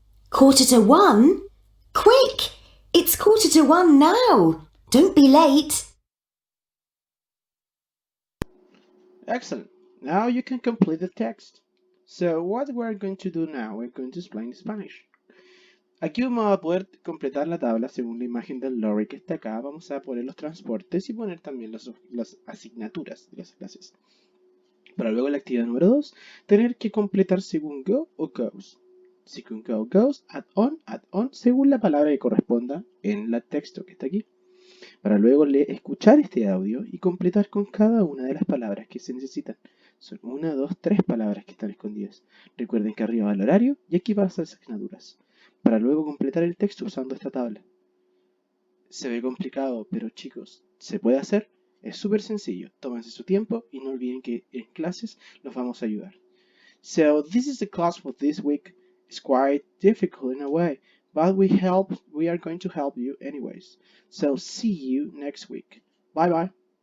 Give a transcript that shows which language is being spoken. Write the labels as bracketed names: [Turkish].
[English] 1:45? Quick! It's 1:45 now. Don't be late. Excellent. Now you can complete the text. So what we're going to do now, we're going to explain Spanish. [Spanish] Aquí vamos a poder completar la tabla según la imagen del lorry que está acá. Vamos a poner los transportes y poner también las asignaturas de las clases. Para luego la actividad número 2, tener que completar según go o goes. Según go, goes, add on, según la palabra que corresponda en el texto que está aquí. Para luego escuchar este audio y completar con cada una de las palabras que se necesitan. Son 1, 2, 3 palabras que están escondidas. Recuerden que arriba va el horario y aquí van las asignaturas. Para luego completar el texto usando esta tabla. Se ve complicado, pero chicos, ¿se puede hacer? Es súper sencillo. Tómense su tiempo y no olviden que en clases los vamos a ayudar. [English] So this is the class for this week. It's quite difficult in a way, but we are going to help you anyways. So see you next week. Bye bye.